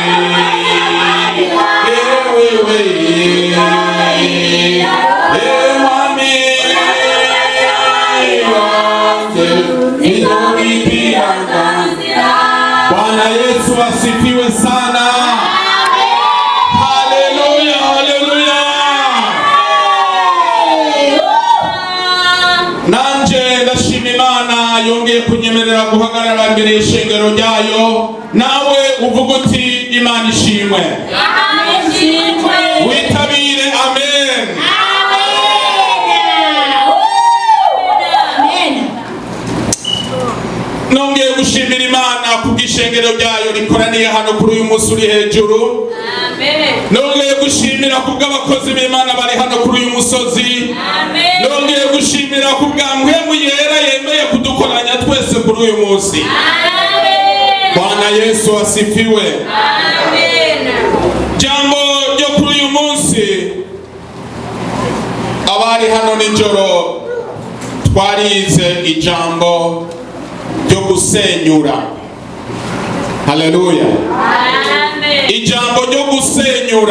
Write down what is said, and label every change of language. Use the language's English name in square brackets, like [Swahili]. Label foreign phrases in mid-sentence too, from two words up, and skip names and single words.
[Swahili] Bwana Yesu asifiwe sana. Haleluya, haleluya. [Rundi] Nanje ndashima Imana yongeye kunyemerera guhagarara imbere y'ishengero ryayo. Nawe uvuga uti Imana ishimwe. Witabire amen. Nongeye gushimira Imana kubw'ishengero ryayo rikoraniye hano kuri uyu munsi uri hejuru. Nongeye gushimira kubw'abakozi b'Imana bari hano kuri uyu musozi. Nongeye gushimira kubwa mpwemu yera yemeye kudukoranya twese kuri uyu munsi. Amen. [Swahili] Bwana Yesu asifiwe. [Rundi] Amen. Jambo ryo kuri uyu munsi, abari hano nijoro twarize ijambo ryo gusenyura. Haleluya. Amen. Ijambo ryo gusenyura.